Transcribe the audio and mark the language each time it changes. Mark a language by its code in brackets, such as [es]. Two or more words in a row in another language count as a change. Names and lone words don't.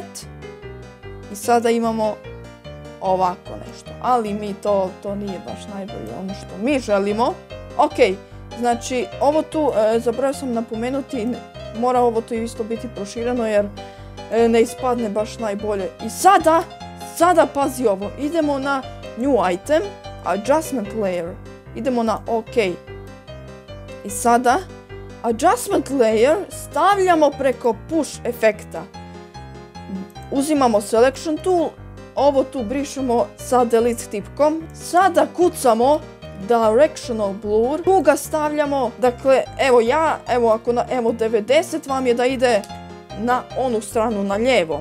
[hr] I sada imamo ovako nešto. Ali mi to nije baš najbolje ono što mi želimo. Ok, znači ovo tu, zaboravio sam napomenuti, mora ovo tu isto biti prošireno jer ne ispadne baš najbolje. I sada pazi ovo, idemo na [en] new item, adjustment layer. [hr] Idemo na OK. I sada [en] adjustment layer [hr] stavljamo preko push efekta. Uzimamo [en] selection tool, [hr] ovo tu brišemo sa delete tipkom. Sada kucamo [en] directional blur, [hr] tu ga stavljamo, dakle, evo 90 vam je da ide na onu stranu, na lijevo.